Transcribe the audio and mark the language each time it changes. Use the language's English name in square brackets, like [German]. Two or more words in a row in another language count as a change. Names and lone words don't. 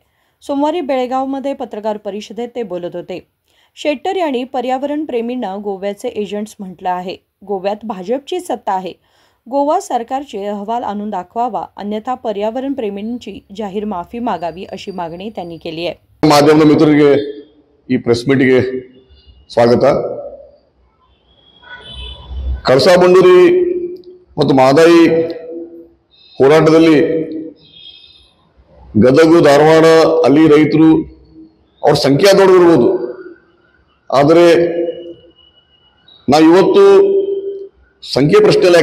[Marathi] सोमवारी बेळगावमध्ये पत्रकार परिषदेत ते बोलत होते। शेट्टर यांनी पर्यावरण प्रेमींना गोव्याचे एजंट्स म्हटलं आहे। गोव्यात भाजपची सत्ता आहे। गोवा सरकारचे अहवाल आणून दाखवावा, अन्यथा पर्यावरण प्रेमींची जाहीर माफी मागावी अशी मागणी त्यांनी केली आहे। [Kannada] ಮಾಧ್ಯಮದ ಮಿತ್ರರಿಗೆ ಈ [English] press meetಗೆ [Kannada] ಸ್ವಾಗತ। ಕಳಸಾ ಬಂಡೂರಿ ಮತ್ತು ಮಹದಾಯಿ ಹೋರಾಟದಲ್ಲಿ ಗದಗ ಧಾರವಾಡ ಅಲ್ಲಿ ರೈತರು ಅವರ ಸಂಖ್ಯೆ ದೊಡ್ಡದಿರಬಹುದು, ಆದರೆ ನಾವು ಇವತ್ತು ಸಂಖ್ಯೆ ಪ್ರಶ್ನೆ ಇಲ್ಲ।